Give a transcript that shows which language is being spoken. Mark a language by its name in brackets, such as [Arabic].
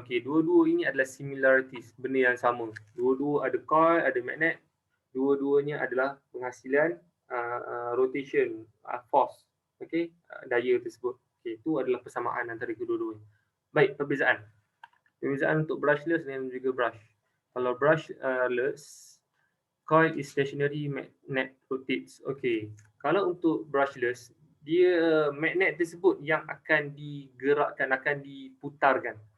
[Malay] Okey, dua-dua ini adalah similarities, benda yang sama. Dua-dua ada coil, ada magnet. Dua-duanya adalah penghasilan rotation force. Okey, daya tersebut. Okey, itu adalah persamaan antara kedua-duanya. Baik, perbezaan. Perbezaan untuk brushless dan juga brush. Kalau [English] brushless, coil is stationary, magnet rotates. [Malay] Okey, kalau untuk brushless, dia magnet tersebut yang akan digerakkan, akan diputarkan.